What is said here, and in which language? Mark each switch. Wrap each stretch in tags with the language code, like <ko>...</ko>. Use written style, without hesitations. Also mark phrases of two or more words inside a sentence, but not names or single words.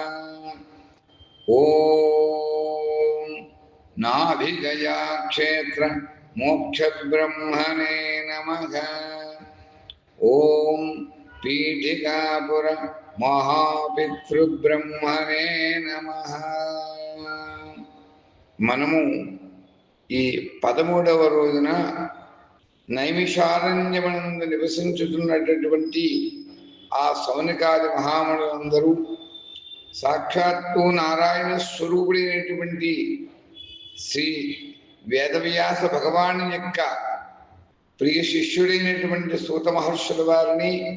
<sa>ॐ नाभिगया क्षेत्र मोक्षब्रह्मणे नमः। ॐ पीठिकापुर महापितृब्रह्मणे नमः।</sa> <te>మనము ఈ 13వ రోజున నైమిషారణ్యమనందు నివసించుతున్నటువంటి ఆ సౌనకాది మహామునులందరూ సాక్షాత్తు నారాయణ స్వరూపుడైనటువంటి శ్రీ వేదవ్యాస భగవాను యొక్క ప్రియ శిష్యుడైనటువంటి సూత మహర్షుల వారిని</te>